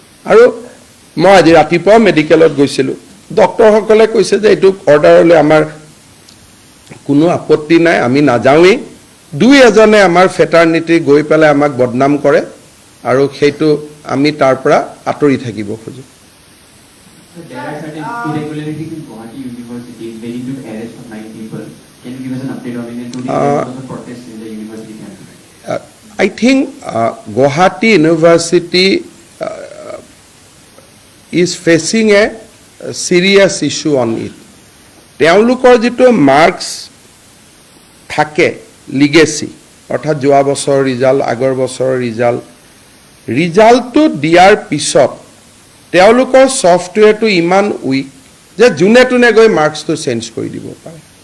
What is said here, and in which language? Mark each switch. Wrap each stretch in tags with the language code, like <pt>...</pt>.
<as>আৰু মই আজি ৰাতিপুৱা মেডিকেলত গৈছিলোঁ, ডক্টৰসকলে কৈছে যে এইটো অৰ্ডাৰলৈ আমাৰ কোনো আপত্তি নাই, আমি নাযাওঁৱেই। 2-এজনে আমাৰ ফেটাৰ্নিটি গৈ পেলাই আমাক বদনাম কৰে আৰু সেইটো আমি তাৰ পৰা আঁতৰি থাকিব খোজোঁ।</as> <en>There are certain irregularities in Guwahati University leading to arrest of 9 people. Can you give us an update on it? And today there was also protest in the university campus. I think Guwahati University is facing a serious issue on it.</en> <as>তেওঁলোকৰ যিটো marks থাকে legacy, অৰ্থাৎ যোৱা বছৰৰ result, আগৰ বছৰৰ ৰিজাল্টটো দিয়াৰ পিছত তেওঁলোকৰ ছফ্টৱেৰটো ইমান উইক যে যোনে তোনে গৈ মাৰ্কছটো চেঞ্জ কৰি দিব পাৰে।</as>